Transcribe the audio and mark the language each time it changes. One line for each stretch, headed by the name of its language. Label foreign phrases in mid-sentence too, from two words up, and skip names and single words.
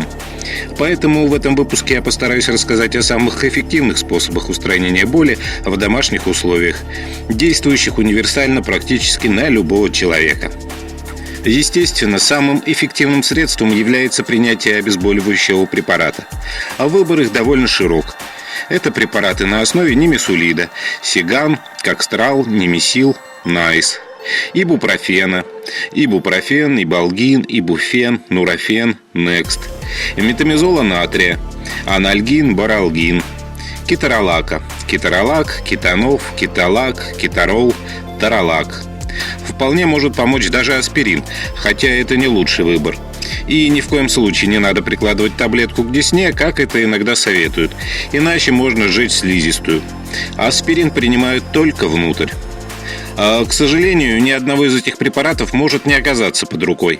Russian: Поэтому в этом выпуске я постараюсь рассказать о самых эффективных способах устранения боли в домашних условиях, действующих универсально практически на любого человека. Естественно, самым эффективным средством является принятие обезболивающего препарата, а выбор их довольно широк. Это препараты на основе нимесулида, сиган, кокстрал, нимесил, найс, ибупрофена, ибупрофен, ибалгин, ибуфен, нурофен, некст, метамизола натрия, анальгин, баралгин, кеторолака, кеторолак, кетанов, кетолак, кеторол, таролак. Вполне может помочь даже аспирин, хотя это не лучший выбор. И ни в коем случае не надо прикладывать таблетку к десне, как это иногда советуют, иначе можно сжечь слизистую. Аспирин принимают только внутрь. К сожалению, ни одного из этих препаратов может не оказаться под рукой.